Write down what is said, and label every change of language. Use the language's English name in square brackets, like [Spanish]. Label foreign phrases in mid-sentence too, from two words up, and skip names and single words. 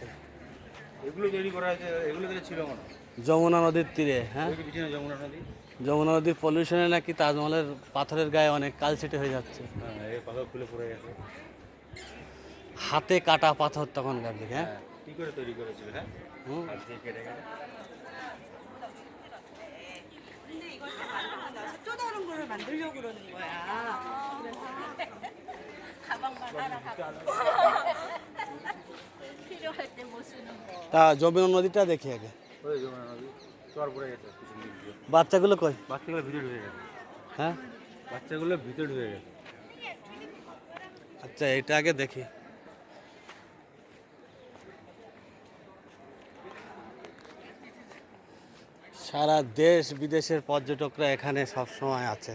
[Bangla] এগুলো তৈরি করা হয়েছে, এগুলো থেকে ছিল মনে হয় যমুনা নদীর তীরে। হ্যাঁ, পিছনে যমুনা নদী। যমুনা নদীর পলিউশনে নাকি তাজমহলের পাথরের গায়ে অনেক কালচেটে হয়ে যাচ্ছে। হ্যাঁ, এই পাথর খুলে পড়ে গেছে। হাতে কাটা পাথর তখনকার দিকে। হ্যাঁ, কি করে তৈরি করেছিল? হ্যাঁ, হাত দিয়ে কেটে কেটে। [Korean] 만들려고 그러는 거야. 가방만 하나 갖고 필요할 때 못 쓰는 거. [Bangla] তা যমুনা নদীটা দেখি আগে। ওই যমুনা নদী চর পড়ে গেছে পিছন দিক দিয়ে। বাচ্চাগুলো কই? বাচ্চাগুলো ভিতরে ঢুকে গেছে। হ্যাঁ, বাচ্চাগুলো ভিতরে ঢুকে গেছে। আচ্ছা, এটা আগে দেখি। সারা দেশ বিদেশের পর্যটকরা এখানে সব সময় আছে।